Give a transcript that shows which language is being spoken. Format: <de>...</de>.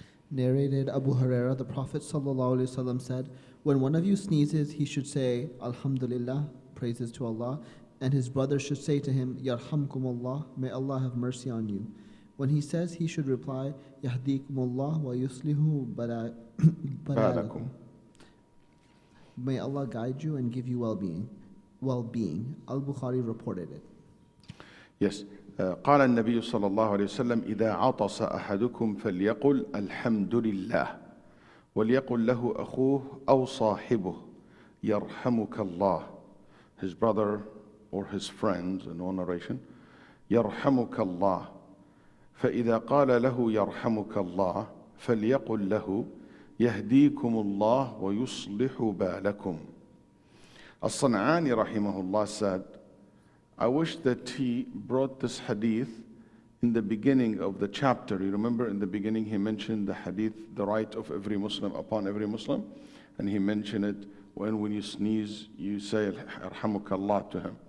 <en>Narrated Abu Hurairah, the Prophet ﷺ said, when one of you sneezes, he should say, Alhamdulillah, praises to Allah, and his brother should say to him, Yarhamkumullah, may Allah have mercy on you. When he says, he should reply, Yahdikumullah wa yuslihu balakum. May Allah guide you and give you well-being. Al-Bukhari reported it. Yes.</en> <ar>قال النبي صلى الله عليه وسلم إذا عطس أحدكم فليقل الحمد لله وليقل له أخوه أو صاحبه يرحمك الله,</ar> <en>his brother or his friends in one narration,</en> <ar>يرحمك الله. فإذا قال له يرحمك الله فليقل له يهديكم الله ويصلح بالكم.</ar> <en>As-San'ani rahimahullah said, I wish that he brought this hadith in the beginning of the chapter. You remember in the beginning he mentioned the hadith, the right of every Muslim upon every Muslim, and he mentioned it when you sneeze, you say Arhamukallah to him.</en>